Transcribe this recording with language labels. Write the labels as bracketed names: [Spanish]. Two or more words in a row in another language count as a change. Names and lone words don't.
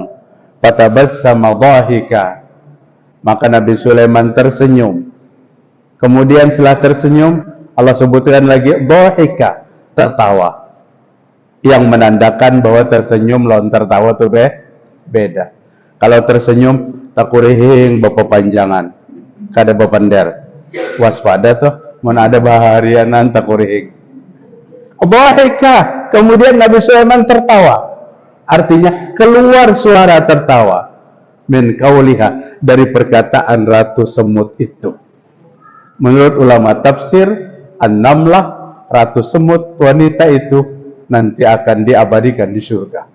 [Arabic] فتبسم ضاحكا, [Indonesian] maka Nabi Sulaiman tersenyum. Kemudian setelah tersenyum, Allah sebutkan lagi dhahika, tertawa, yang menandakan bahwa tersenyum lawan tertawa itu beda. [Banjar] Kalau tersenyum takurihing bepepanjangan, kada bepender, waspada tuh. Mana ada baharianan takurihing. [Indonesian] Dhahika, kemudian Nabi Sulaiman tertawa. Artinya keluar suara tertawa. [Arabic] من قولها, [Indonesian] dari perkataan ratu semut itu. Menurut ulama tafsir, An-Namlah, ratu semut wanita itu nanti akan diabadikan di surga.